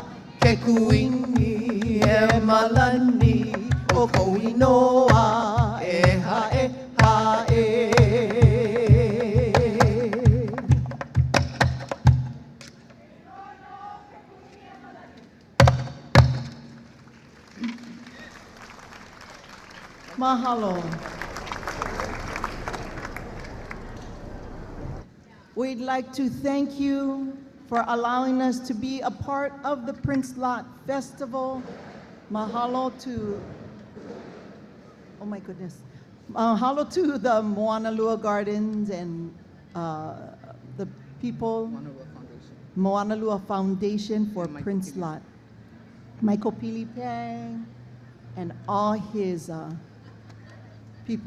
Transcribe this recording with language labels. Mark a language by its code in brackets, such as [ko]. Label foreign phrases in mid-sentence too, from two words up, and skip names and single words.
[haw] Ke kuini e malani o kou inoa e hae hae. Mahalo. [en] We'd like to thank you for allowing us to be a part of the Prince Lot Festival. Mahalo to, oh my goodness. Mahalo to the Moanalua Gardens and the people, Moana Lua Foundation for Prince Lot, Michael Pili Pang, and all his people.